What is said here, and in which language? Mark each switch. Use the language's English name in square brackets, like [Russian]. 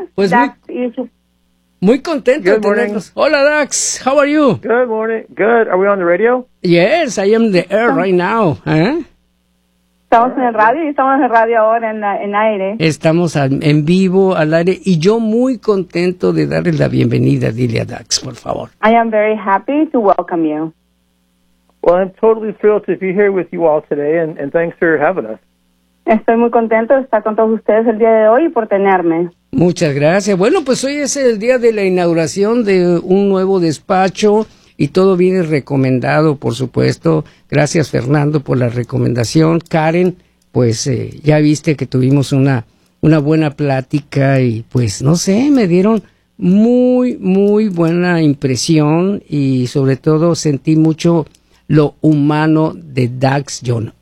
[Spanish] Pues Dax, muy contento de tenerlos. Hola, Dax, [English] how are you? Good morning, good. Are we on the radio? Yes, I am the air right now. [Spanish] Estamos en el radio y estamos en el radio ahora en aire. Estamos en vivo, al aire, y yo muy contento de darle la bienvenida. Dile a Dax, por favor. [English] I am very happy to welcome you. Well, I'm totally thrilled to be here with you all today, and thanks for having us. [Spanish] Estoy muy contento de estar con todos ustedes el día de hoy y por tenerme. Muchas gracias. Bueno, pues hoy es el día de la inauguración de un nuevo despacho y todo viene recomendado, por supuesto. Gracias, Fernando, por la recomendación. Karen, pues ya viste que tuvimos una buena plática y pues no sé, me dieron muy, muy buena impresión y sobre todo sentí mucho lo humano de Dax John.